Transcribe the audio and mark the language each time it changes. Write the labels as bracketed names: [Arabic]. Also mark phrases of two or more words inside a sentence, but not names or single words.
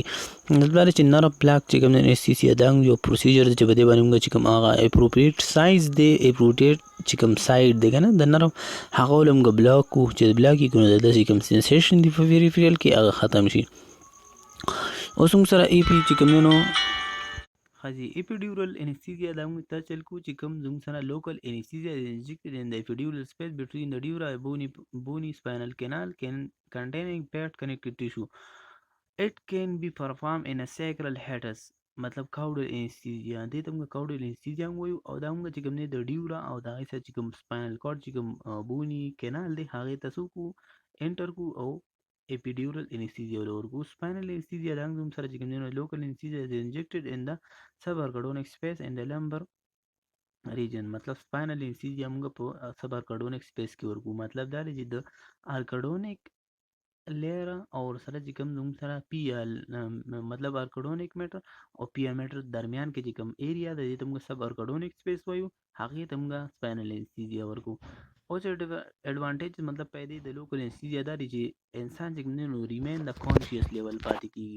[Pashto] مطلب دا چې [English] nerve block [Pashto] چې کوم انستیزیا دا یو پروسیجر دی چې په دې باندې موږ چې کوم هغه [English] appropriate size [Pashto] دی، اپروپریټ چې کوم سایډ دی که نه د نرو هغه ول موږ بلاک کو، چې بلاک یې کړو د داسې کوم سنسیشن دی په پریفریل کې هغه ختم شي. اوس موږ سره ای پی چې کوم دی نو خاصی [English] epidural anesthesia [Pashto] دا موږ ته چل کو چې کوم زموږ سره [English] local anesthesia injected in the epidural space between the dura bony spinal canal containing paired connective tissue. It can be performed in a sacral hiatus. [Pashto] مطلب [English] caudal anesthesia [Pashto] دې ته موږ [English] caudal anesthesia [Pashto] وایو، او دا موږ چې کوم دی د ډیورا او د هغې سره چې کوم [English] spinal cord [Pashto] چې کوم [English] bony canal [Pashto] دی هغې ته څه کو انټر کو او [English] epidural anesthesia [Pashto] ورکو. [English] spinal anesthesia [Pashto] دا هم سره چې کوم دی نو [English] local anesthesia is injected in the subarachnoid space and the lumbar region. [Pashto] مطلب [English] spinal anesthesia [Pashto] موږ په [English] subarachnoid space [Pashto] کې ورکو. مطلب دا دی چې د arachnoid لیر او سره چې کوم زموږ سره پی مطلب [English] arachnoid mater [Pashto] او [English] pia mater [Pashto] درمیان کې چې کوم ایریا د دې ته موږ [English] subarachnoid space [Pashto] وایو، هغې ته موږ [English] spinal anesthesia [Pashto] ورکو. اوس ایډوانټیج مطلب پیدا د [English] local anesthesia [Pashto] دا دی چې انسان چې کوم دی نو ریمین د [English] conscious level [Pashto] پاتې کېږي.